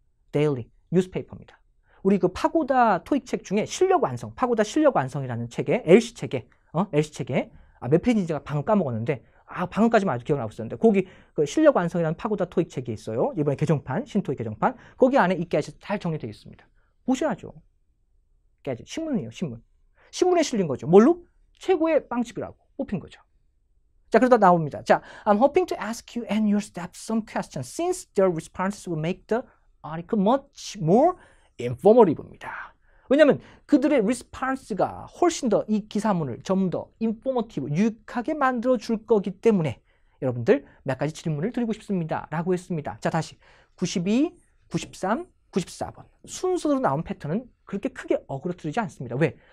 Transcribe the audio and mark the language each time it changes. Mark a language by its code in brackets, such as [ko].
[ko] daily, 뉴스페이퍼입니다. 우리 그 파고다 토익 책 중에 실력 완성, 파고다 실력 완성이라는 책에, LC 책에, LC 책에, 몇 페이지인지가 방금 까먹었는데, 방금까지만 아주 기억나고 있었는데, 거기 그 실력 완성이라는 파고다 토익 책이 있어요. 이번에 개정판, 신토익 개정판. 거기 안에 이 gadget 잘 정리되어 있습니다. 보셔야죠. gadget, 신문이에요, 신문. 신문에 실린 거죠. 뭘로? 최고의 빵집이라고 뽑힌 거죠. 자, 그러다 나옵니다. [en] 자, I'm hoping to ask you and your staff some questions since their responses will make the article much more informative [ko] 입니다. 왜냐하면 그들의 response가 훨씬 더 이 기사문을 좀 더 informative, 유익하게 만들어 줄 거기 때문에 여러분들 몇 가지 질문을 드리고 싶습니다. 라고 했습니다. 자, 다시 92, 93, 94번. 순서로 나온 패턴은 그렇게 크게 어그러뜨리지 않습니다. 왜?